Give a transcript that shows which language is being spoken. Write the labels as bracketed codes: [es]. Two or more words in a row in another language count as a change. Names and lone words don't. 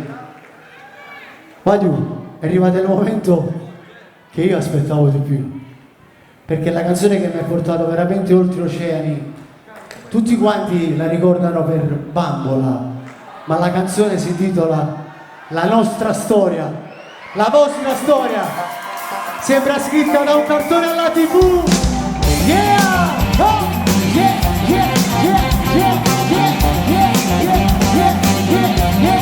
[it] Badiou, è arrivato il momento che io aspettavo di più, perché la canzone che mi ha portato veramente oltre oceani, tutti quanti la ricordano per Bambola, ma la canzone si intitola La nostra storia, la vostra storia, sembra scritta da un cartone alla TV. Yeah! Oh! Yeah! Yeah! Yeah! Yeah! Yeah! Yeah! Yeah! Yeah! Yeah! Yeah!